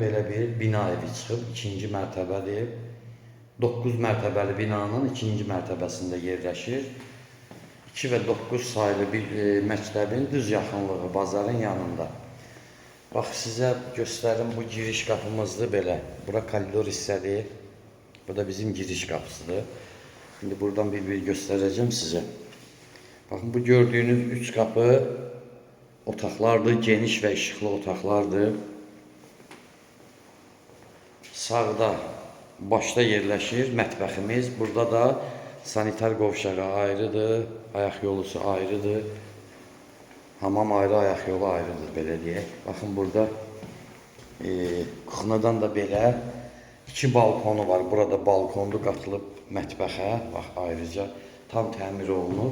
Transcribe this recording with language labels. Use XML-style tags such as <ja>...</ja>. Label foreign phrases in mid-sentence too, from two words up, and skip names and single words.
<az>Belə bir bina evi çıxıb, ikinci mərtəbədir. 9 mərtəbəli binanın ikinci mərtəbəsində yerləşir. 2 və 9 sayılı bir məktəbin düz yaxınlığı, bazarın yanında. Bax, sizə göstərim, bu giriş qapımızdır belə. Bura koridor hissədir.</az> <tr>Bu da bizim giriş kapısıdır. Şimdi buradan bir göstereceğim size. Bakın, bu gördüğünüz 3 kapı otaqlardır. Geniş ve ışıklı otaqlardır.</tr> <az>Sağda başta yerləşir mətbəximiz. Burada da sanitar qovşağı ayrıdır. Ayaq yolusu ayrıdır. Hamam ayrı, ayaq yolu ayrıdır, belə deyək. Baxın, burada kuxnadan da belə 2 balkonu var. Burada balkondu qatılıb mətbəxə. Bax, ayrıca tam təmir olunub.</az>